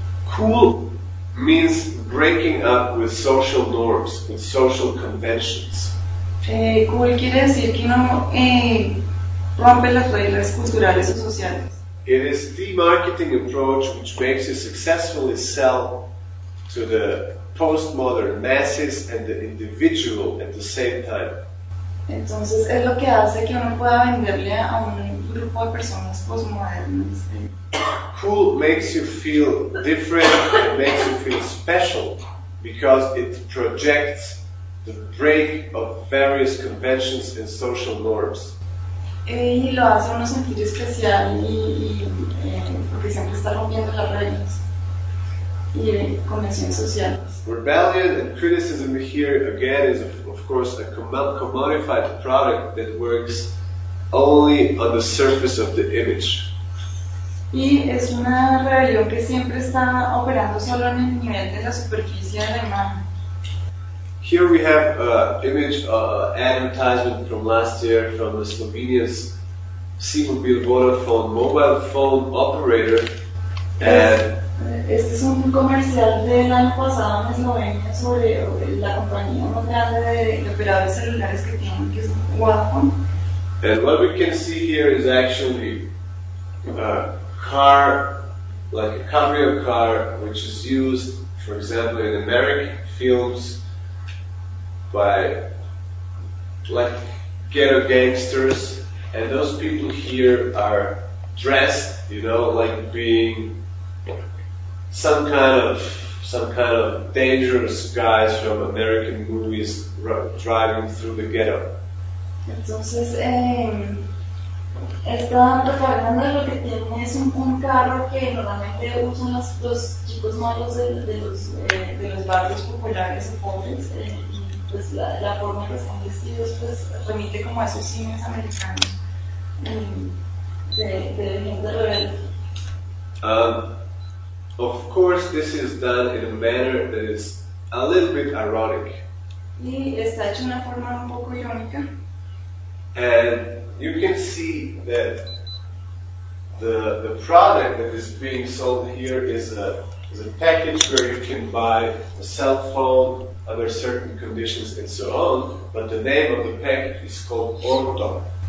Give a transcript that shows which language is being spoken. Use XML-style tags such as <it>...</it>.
<en>Cool means breaking up with social norms, with social conventions.</en> <es>Cool quiere decir que no rompe las reglas culturales o sociales.</es> <en>It is the marketing approach which makes you successfully sell to the postmodern masses and the individual at the same time.</en> <es>Entonces es lo que hace que uno pueda venderle a un grupo de personas postmodernas.</es> <en>Cool makes you feel different, it makes you feel special, because it projects the break of various conventions and social norms.</en> <es>Y lo hace uno sentir especial y porque siempre está rompiendo las reglas.</es> <en>Rebellion and criticism here again is of course a commodified product that works only on the surface of the image.</en> <es>Y es una rebelión que siempre está operando solo en el nivel de la superficie de la imagen.</es> <en>Here we have an image, advertisement from last year from the Slovenian C-Mobile Vodafone mobile phone operator. And</en> <es>este es un comercial del año pasado en Eslovenia sobre la compañía más grande de operadores celulares que tienen, que es Vodafone.</es> <en>And what we can see here is actually a car, like a cabrio car, which is used, for example, in American films by like ghetto gangsters, and those people here are dressed, you know, like being some kind of dangerous guys from American movies driving through the ghetto.</en> <es>Entonces, están propagando lo que tienen es un carro que normalmente usan los chicos malos de los barrios populares o pobres, pues la forma en que están vestidos pues remite como a esos cines americanos de gente rebelde.</es> <en>Of course, this is done in a manner that is a little bit ironic.</en> <es>Y está hecho una forma un poco irónica.</es> <en>And you can see that the product that is being sold here is a package where you can buy a cell phone under certain conditions and so on, but the name of the package is called Orto.</en>